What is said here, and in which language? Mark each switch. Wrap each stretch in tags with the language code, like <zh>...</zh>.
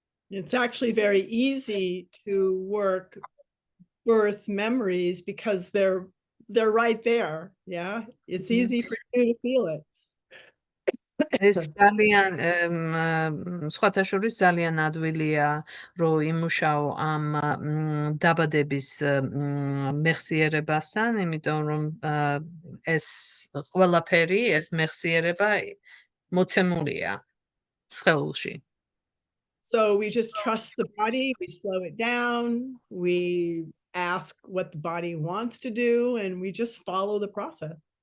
<en>It's actually very easy to work birth memories because they're right there. Yeah, it's easy for you to feel it.</en> <ka>ეს ძალიან სხვათა შორის ძალიან ადვილია რომ იმუშაო ამ დაბადების მეხსიერებასთან, იმიტომ რომ ეს ყველაფერი, ეს მეხსიერება მოცემულია სხეულში.</ka> <en>So we just trust the body, we slow it down, we ask what the body wants to do, and we just follow the process.</en>